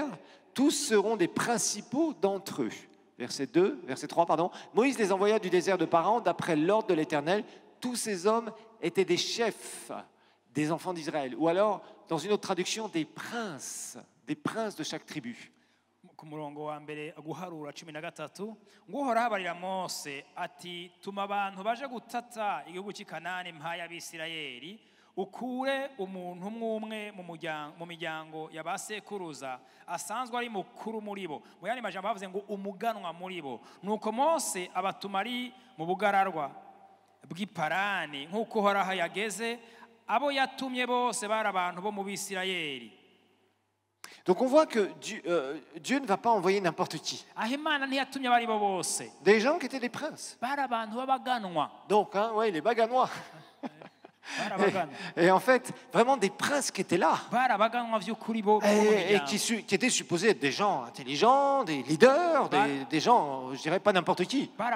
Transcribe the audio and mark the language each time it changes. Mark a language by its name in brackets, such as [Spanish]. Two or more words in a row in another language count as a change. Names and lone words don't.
[French] Tous seront des principaux d'entre eux. Verset 3, pardon. Moïse les envoya du désert de Paran d'après l'ordre de l'Éternel. Tous ces hommes étaient des chefs des enfants d'Israël. Ou alors, dans une autre traduction, des princes de chaque tribu. [Kinyarwanda] Ku murongo wa mbere guharura 13 nguhora habarira Mose ati tuma abantu baje gutata igihugu cy'Ikanani mpaya y'Abisirayeli ukure umuntu umwe mu miryango y'abasekuruza asanzwe ari mukuru muri bo. [Rundi] Mu yandi majambo bavuze ngo umuganwa muri bo. [Kinyarwanda] Nuko Mose abatuma ari mu bugararwa bw'Iparani nk'uko Uhoraho yageze abo yatumye bose bari abantu bo mu Bisirayeli. [French] Donc on voit que Dieu ne va pas envoyer n'importe qui. Des gens qui étaient des princes. Donc, ouais, les baganois. Et en fait, vraiment des princes qui étaient là. Et qui étaient supposés être des gens intelligents, des leaders, des gens, je dirais pas n'importe qui.